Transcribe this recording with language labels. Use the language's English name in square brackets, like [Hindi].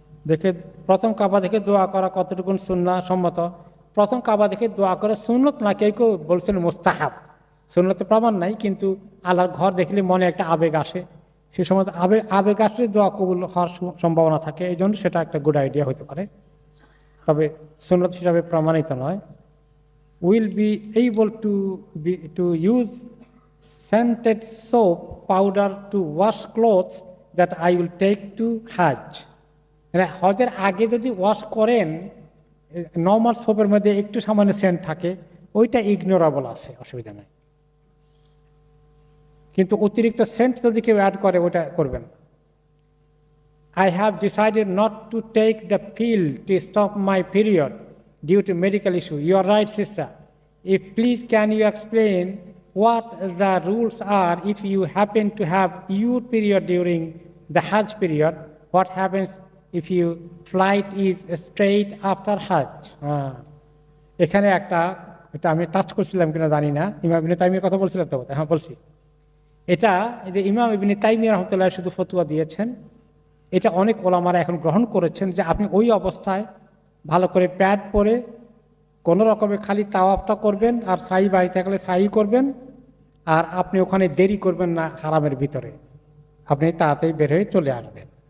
[Bangla] দেখে প্রথম কাবা দেখে দোয়া করা কতটুকু সুন্নাহ সম্মত? প্রথম কাবা দেখে দোয়া করে সুন্নত না, কেউ কেউ বলছেন মুস্তাহাব, সুন্নতে প্রমাণ নাই, কিন্তু আল্লাহর ঘর দেখলে মনে একটা আবেগ আসে, সে সময় আবেগ আসলে দোয়া কবুল হওয়ার সম্ভাবনা থাকে, এই জন্য সেটা একটা গুড আইডিয়া হতে পারে, তবে সুন্নত হিসাবে প্রমাণিত নয়। [English] Will be able to use scented soap powder to wash clothes that I will take to Hajj. [Bangla] হজের আগে যদি ওয়াশ করেন, নর্মাল সোপের মধ্যে একটু সামান্য সেন্ট থাকে, ওইটা ইগনোরেবল আছে, অসুবিধা নেই, কিন্তু অতিরিক্ত সেন্ট যদি কেউ অ্যাড করে ওইটা করবেন। [English] I have decided not to take the pill to stop my period due to medical issue. You are right, sister. If please can you explain what the rules are if you happen to have your period during the Hajj period? What happens if your flight is straight after Hajj? [Bangla] এখানে এটা আমি touch করছিলাম কিনা জানি না, ইমাম ইবনে তাইমিয়ার কথা বলছিলাম তো? হ্যাঁ বলছি। এটা যে ইমাম ইবনে তাইমিয়া রাহমাতুল্লাহ শুধু ফতোয়া দিয়েছেন, এটা অনেক ওলামারা এখন গ্রহণ করেছেন যে আপনি ওই অবস্থায় ভালো করে প্যাড পরে কোনো রকমে খালি তাওয়াফটা করবেন, আর সাই বাড়ি থাকলে সাই করবেন, আর আপনি ওখানে দেরি করবেন না হারামের ভিতরে, আপনি তাড়াতাড়ি বের হয়ে চলে আসবেন।